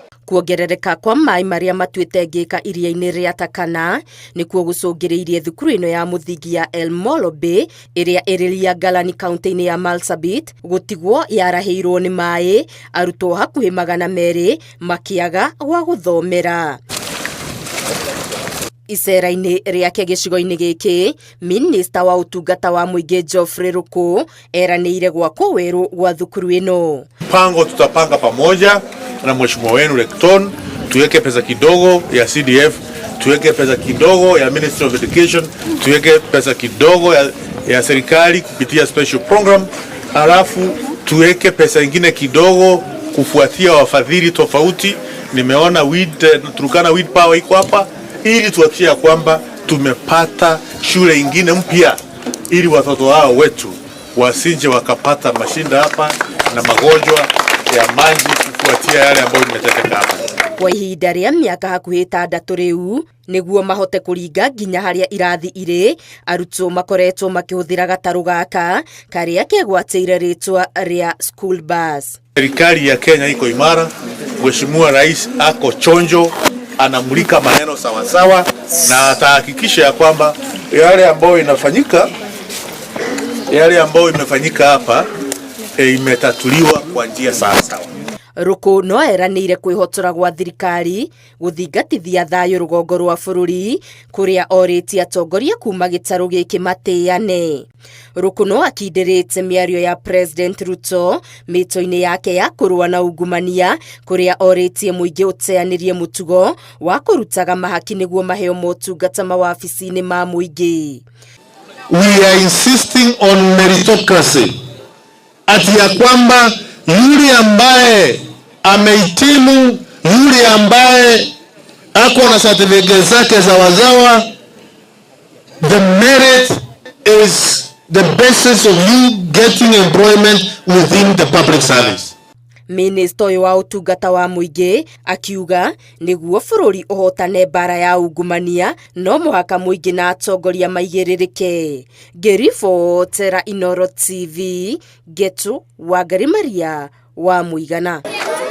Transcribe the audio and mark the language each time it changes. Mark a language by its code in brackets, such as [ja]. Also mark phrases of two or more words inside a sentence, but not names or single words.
[ki] Kuongerereka kwa mai maria matuite ngika iria-ini ria Takana nikuo gucungiriirie thukuru ino ya muthingi ya El Molo Bay iria iriria Galani kaunti-ini ya Marsabit gutigwo yarahirwo ni mai, arutwo hakuhi 200 makiaga gwa guthomera. Icera-ini riake gicigo-ini giki, Minista wa utungata wa muingi Geoffrey Ruku eranĩire gwakwo weru gwa thukuru ino. [sw] Pango tutapanga pamoja na mheshimiwa wenu Recton, tuweke pesa kidogo ya CDF, tuweke pesa kidogo ya Ministry of Education, tuweke pesa kidogo ya serikali kupitia [en] special program, [sw] alafu tuweke pesa ingine kidogo kufuatia wafadhili tofauti. Nimeona Turkana Weed Power iko hapa, ili tuhakikishe kwamba tumepata shule ingine mpya ili watoto wao wetu wasije wakapata mashinda hapa na magonjwa ya maji kufuatia yale ambayo imetendeka hapa. [ki] Kwa ihinda ria miaka hakuhi 6 riu niguo mahote kuringa nginya haria irathi ire, arutwo makoretwo makihũthĩra gataru gaka karia kegwatĩire ritwa ria [en] school bus. [sw] Serikali ya Kenya iko imara, Mheshimiwa Rais ako chonjo, anamulika maneno sawa sawa na atahakikisha ya kwamba yale ambayo imefanyika hapa imetatuliwa kwa njia sawa sawa. [ki] Ruku no eranĩire kwihotora gwa thirikari guthingatithia thayo rugongo rwa bururi kuria orĩtie atongoria kuma gĩtarũ gĩkĩ matĩane. Ruku no akindĩrĩte mĩario ya President Ruto mĩto-inĩ yake ya kũrũa na ungumania kuria orĩtie mũingĩ ũteanĩrie mũtugo wa kũrutaga mahaki nĩguo maheo motungata mawabici-inĩ ma mũingĩ. [en] We are insisting on meritocracy, [sw] ati ya kwamba yule ambaye amehitimu, yule ambaye ako na certificate zake za wazawa, [en] the merit is the basis of you getting employment within the public service. [ki] Minister uyu wa utungata wa muingi akiuga niguo bururi uhotane bara ya ungumania no muhaka muingi na atongoria maigiririke. Ngiribotera Inooro TV, Getu Wangari Maria wa Muigana.